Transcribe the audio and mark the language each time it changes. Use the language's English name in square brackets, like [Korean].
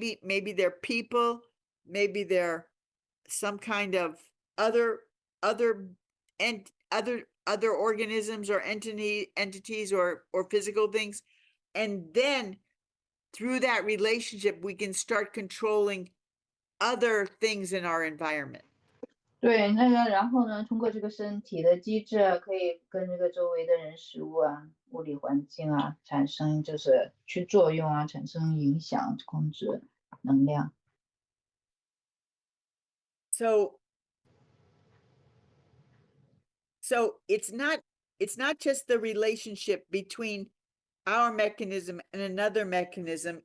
[English] Maybe they're people, maybe they're some kind of other organisms or entities or physical things. And then through that relationship, we can start controlling other things in our environment. [Chinese] 对，那个然后呢，通过这个身体的机制，可以跟这个周围的人事物啊、物理环境啊产生就是去作用啊，产生影响、控制能量。 [English] So it's not just the relationship between our mechanism and another mechanism.